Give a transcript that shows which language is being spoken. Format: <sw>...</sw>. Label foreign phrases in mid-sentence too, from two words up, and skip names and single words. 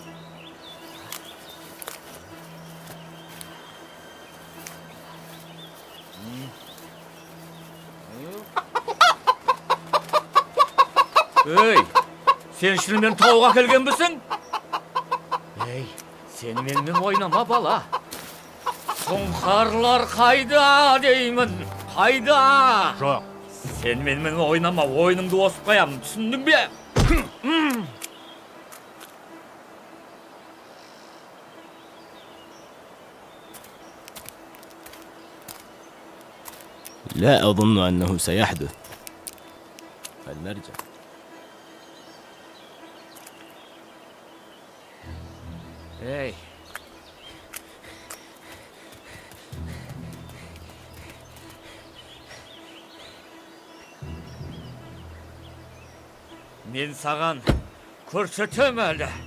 <kk>Ей, сен шынымен тауық әкелген бісің? Ей, сен менімен ойнама бала. Сұңқарлар қайда деймін, қайда? Жоқ. Сен менімен ойнама, ойныңды осып қаямын, түсіндің бе?</kk> <ar>لا أظن أنه سيحدث. فلنرجع.</ar> <kk>Ей. Мен саған көрсетем әлі.</kk>